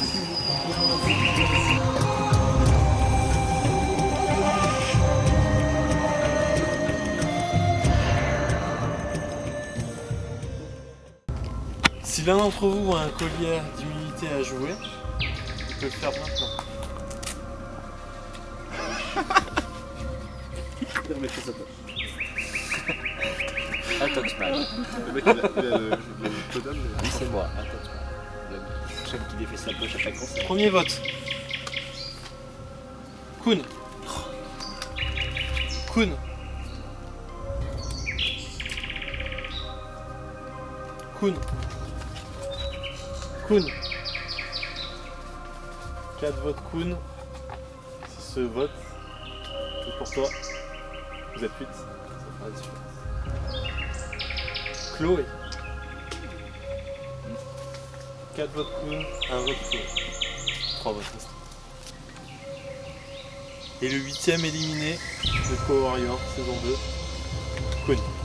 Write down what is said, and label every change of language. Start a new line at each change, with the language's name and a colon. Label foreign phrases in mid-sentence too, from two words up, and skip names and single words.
French: Si l'un d'entre vous a un collier d'immunité à jouer, il peut le faire maintenant. Attends, le mec il a le codon, mais c'est moi. Attends, le chef qui défait sa poche à chaque fois. Premier vote. Kun. Kun. Kun. Kun. 4 votes Kun. Si ce vote est pour toi, vous êtes 8. Ça fera la différence. Chloé. 4 votes Kun, 1 vote Chloé. 3 votes restants. Et le 8ème éliminé de Power Warrior saison 2, Kun.